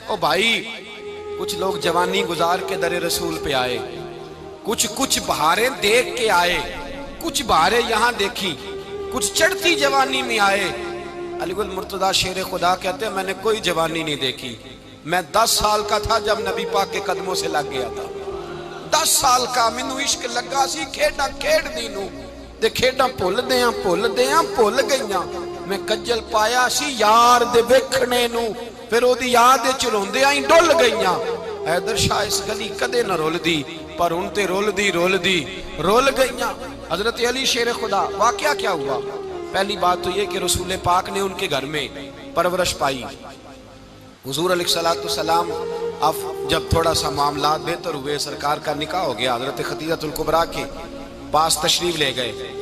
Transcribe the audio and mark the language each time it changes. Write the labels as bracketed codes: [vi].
[ur] او بھائی کچھ لوگ جوانی گزار کے در رسول پہ آئے، کچھ بہاریں دیکھ کے آئے، کچھ بہاریں یہاں دیکھی، کچھ چڑھتی جوانی میں آئے. علی گل مرتضیٰ شیر خدا کہتے ہیں میں نے کوئی جوانی نہیں دیکھی. میں 10 سال کا تھا جب نبی پاک کے قدموں سے لگ گیا تھا. [pa] 10 سال کا مینوں عشق لگا سی، کھیڈاں کھیڈ دی نوں تے کھیڈاں بھول بھول گئیاں. میں کجل پایا سی یار دے ویکھنے نوں، پھر او دی یاد وچ روندیاں ہی ڈل گئیاں. حیدر شاہ اس گلی کدے نہ رول دی، پر ہن تے رول دی رول گئیاں. [ur] حضرت علی شیر خدا، واقعہ کیا ہوا؟ پہلی بات تو یہ کہ رسول پاک نے ان کے گھر میں پرورش پائی. حضور علیہ السلام اب جب تھوڑا سا معاملات بہتر ہوئے، سرکار کا نکاح ہو گیا، حضرت خدیجہ الکبریٰ کے پاس تشریف لے گئے.